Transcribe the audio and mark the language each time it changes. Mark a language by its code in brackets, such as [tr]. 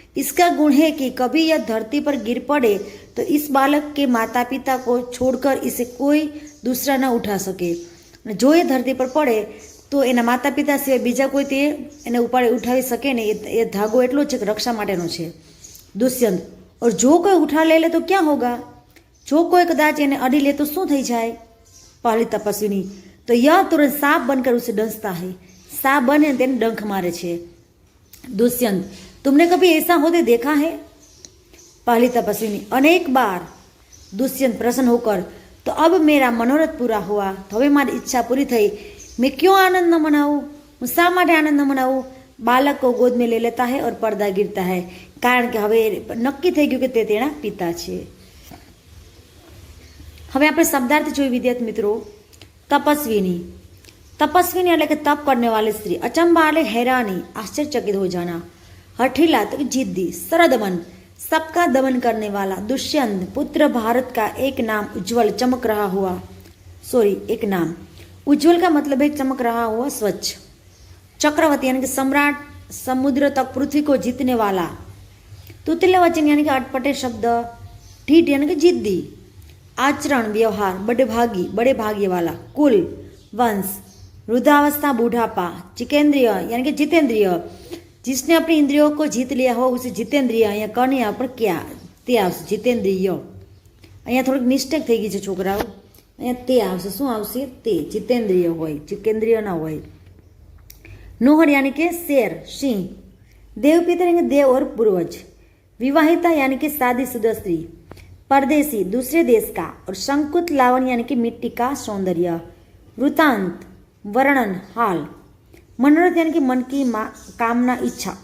[hi] इसका गुण है कि कभी यह धरती पर गिर पड़े तो इस बालक के माता पिता को छोड़कर इसे कोई दूसरा न उठा सके. [gu] જો એ ધરતી પર પડે તો એના માતા પિતા સિવાય બીજા કોઈ તે એને ઉઠાવી શકે ને, એ ધાગો એટલો છે કે રક્ષા માટેનો છે. [hi] દુષ્યંત, और जो कोई उठा ले तो क्या होगा? जो कोई कदाच [gu] એને અડી લે તો શું થઈ જાય? [hi] पहली तपस्विनी, तो यह तुरंत सांप बनकर उसे डंसता है. [gu] सांप बने तेने डंख मारे छे. [hi] दुष्यंत, तुमने कभी ऐसा होते देखा है? पहली तपस्विनी, अनेक बार. दुष्यंत प्रसन्न होकर, तो अब मेरा मनोरथ पूरा हुआ. [gu] तो હવે મારી ઈચ્છા પૂરી થઈ. [hi] मैं क्यों आनंद न मनाऊं? [gu] હું શા માટે આનંદ ન મનાવું? [hi] બાળક को गोद में ले लेता है और पर्दा गिरता है. [gu] કારણ કે હવે નક્કી થઈ ગયું કે તે તેના પિતા છે. હવે આપણે શબ્દાર્થ જોઈએ વિદ્યાર્થી મિત્રો. [hi] तपस्विनी, तपस्विनी [gu] એટલે કે [hi] તપ करने वाली स्त्री. अचंबा એટલે हैरानी, आश्चर्यचकित हो जाना. हठीला तो जिद्दी. सरदमन, सबका दमन करने वाला. दुष्यंत, पुत्र भारत का एक नाम उज्जवल चमक रहा हुआ. एक नाम उज्जवल का मतलब है चमक रहा हुआ, स्वच्छ. चक्रवर्ती यानी कि सम्राट, समुद्र तक पृथ्वी को जीतने वाला. तुतल्य वचन यानी कि अटपटे शब्द. ढीठ यानी कि जिद्दी. आचरण व्यवहार, बड़े भाग्य वाला. कुल वंश. वृद्धावस्था बूढ़ापा. जितेंद्रिय यानी कि जितेंद्रिय, जिसने अपनी इंद्रियों को जीत लिया हो उसे जितेंद्रिय. [gu] અહીંયા કને પણ क्या તે આવશે जितेंद्रिय. અહીંયા થોડીક મિસ્ટેક થઈ ગઈ છે છોકરાઓ. અહીંયા તે આવશે, શું આવશે? તે. जितेंद्रिय હોય, जितेंद्रिय ના હોય. [hi] नोहर यानी कि शेर, सिंह. देवपितर यानी देव और पूर्वज. विवाहिता यानी कि शादीशुदा स्त्री. परदेसी, दूसरे देश का. और शंकुत लावण्य यानी कि मिट्टी का सौंदर्य. वृतांत, वर्णन, हाल. मनोरथ यानी कि मन की कामना, इच्छा.